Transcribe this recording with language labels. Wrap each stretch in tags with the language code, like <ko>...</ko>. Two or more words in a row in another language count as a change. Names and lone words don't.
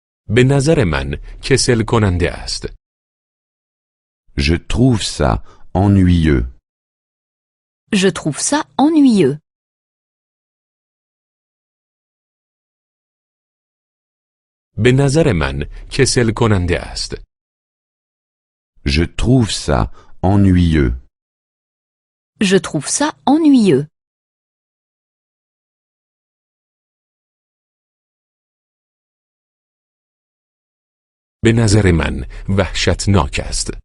<fa>به نظر من کسل کننده است.</fa> <fr>Je trouve ça ennuyeux. Je trouve ça ennuyeux.</fr> <fa>به نظر من کسل کننده است.</fa> <fr>Je trouve ça ennuyeux. Je trouve ça ennuyeux.</fr> <fa>به نظر من وحشتناک است.</fa>